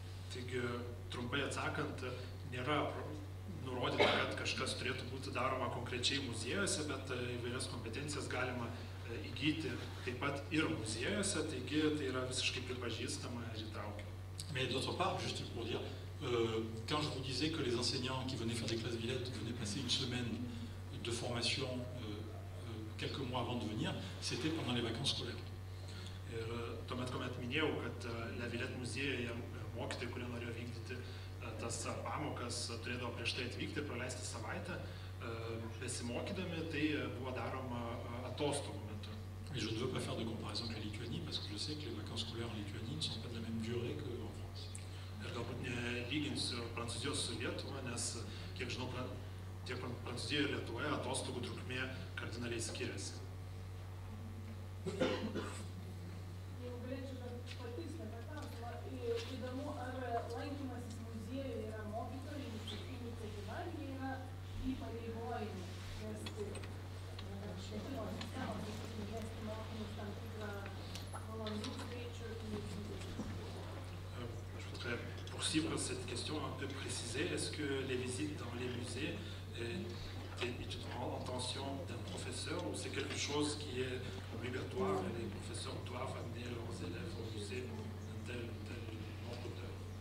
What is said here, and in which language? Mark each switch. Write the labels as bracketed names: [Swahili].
[Lithuanian] Taigi, trumpai atsakant, nėra nurodyta, kad kažkas turėtų būti daroma konkrečiai muziejuose, bet įvairias kompetencijas galima įgyti taip pat ir muziejuose, taigi tai yra visiškai pripažįstama ir įtraukiama. [French] Mais d'autre part, juste pour dire, quand je vous disais que les enseignants qui venaient faire des classes Villette venaient passer une semaine de formation quelques mois avant de venir, c'était pendant les vacances scolaires. [Lithuanian] Ir tuomet, kuomet minėjau, kad La Villette muziejuje mokytojai, kurie norėjo vykdyti tas pamokas, turėdavo prieš tai atvykti ir praleisti savaitę, besimokydami, tai buvo daroma atostogų metu. [French] Et je ne veux pas faire de comparaison avec la Lituanie, parce que je sais que les vacances scolaires en Lituanie ne sont pas de la même durée qu'en France. [Lithuanian] Ir galbūt nelyginsiu Prancūzijos su Lietuva, nes, kiek žinau, tiek Prancūzijoje ir Lietuvoje atostogų trukmė kardinaliai skiriasi. Jeigu galėčiau patikslinti tą klausimą, įdomu, ar lankymasis muziejuje yra mokytojų iniciatyva, ar jie yra įpareigojami vesti švietimo sistemos, vesti mokymus tam tikrą valandų skaičių į muziejus. [French] Je voudrais poursuivre cette question un peu précisée. Est-ce que les visites dans les musées est en tension d'un professeur ou c'est quelque chose qui est obligatoire et les professeurs doivent amener leurs élèves au musée un tel nombre d'heures?